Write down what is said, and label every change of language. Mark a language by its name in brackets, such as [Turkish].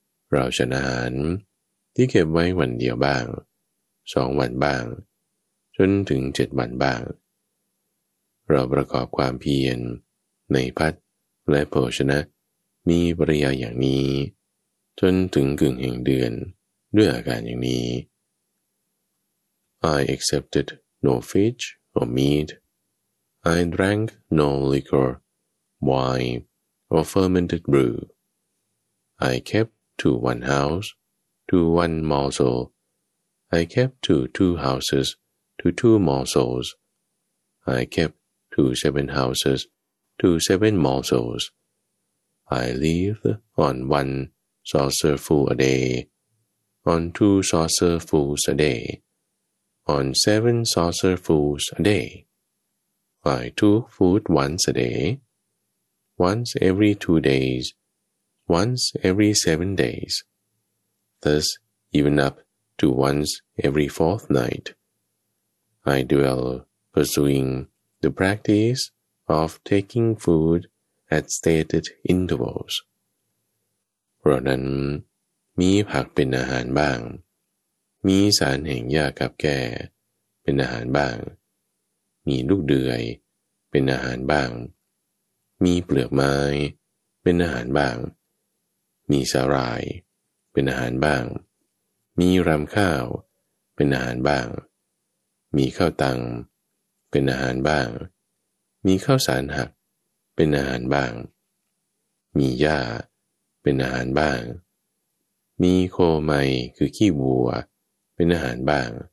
[Thai] เราฉันอาหารที่เก็บไว้วันเดียวบ้างสองวันบ้างจนถึงเจ็ดวันบ้างเราประกอบความเพียรในพัดและโภชนะมีปริยาอย่างนี้จนถึงกึ่งแห่งเดือนด้วยอาการอย่างนี้ [English] I accepted no fish or meat. I drank no liquor, wine, or fermented brew. I kept to one house, to one morsel. I kept to two houses, to two morsels. I kept to seven houses, to seven morsels. I lived on one saucerful a day, on two saucerfuls a day, on seven saucerfuls a day. I took food once a day, once every 2 days, once every 7 days, thus even up to once every fortnight. I dwell pursuing the practice of taking food at stated intervals. [Thai] เพราะนั้นมีผักเป็นอาหารบ้างมีสารแห่งหญ้ากับแก่เป็นอาหารบ้างมีลูกเดือยเป็นอาหารบ้าง มีเปลือกไม้เป็นอาหารบ้างมีสาหร่ายเป็นอาหารบ้างมีรำข้าวเป็นอาหารบ้างมีข้าวตังเป็นอาหารบ้างมีข้าวสารหักเป็นอาหารบ้างมีหญ้าเป็นอาหารบ้างมีโคไมคือขี้วัวเป็นอาหารบ้าง